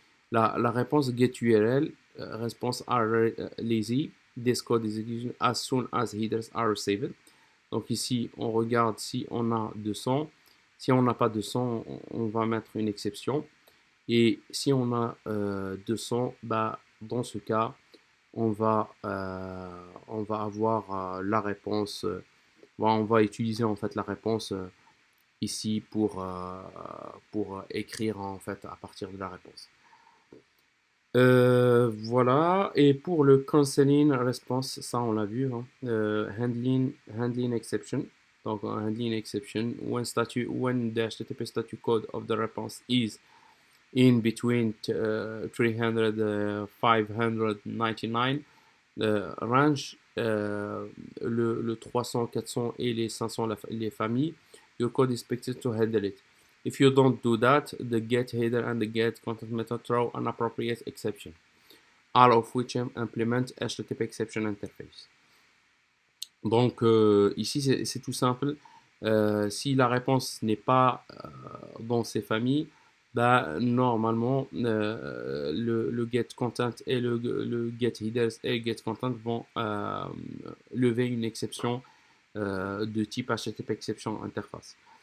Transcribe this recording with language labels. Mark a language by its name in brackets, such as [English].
[French] La réponse [English] get URL, réponse are lazy, this code is executed as soon as headers are received. [French] Donc ici, on regarde si on a 200. Si on n'a pas 200, on va mettre une exception. Et si on a 200, bah, dans ce cas, on va avoir la réponse. On va utiliser en fait la réponse ici pour écrire en fait à partir de la réponse. Voilà. Et pour le canceling response, ça on l'a vu, hein. [English] Handling exception. Donc handling exception when the HTTP statute code of the response is in between 300 599 range, [French] le 300, 400 et les 500, les familles, [English] your code is expected to handle it. If you don't do that, the get header and the get content method throw an appropriate exception, all of which implement HTTP exception interface. [French] Donc ici c'est tout simple. Si la réponse n'est pas dans ces familles, bah, normalement le get content et le get headers et get content vont lever une exception de type HTTP exception interface.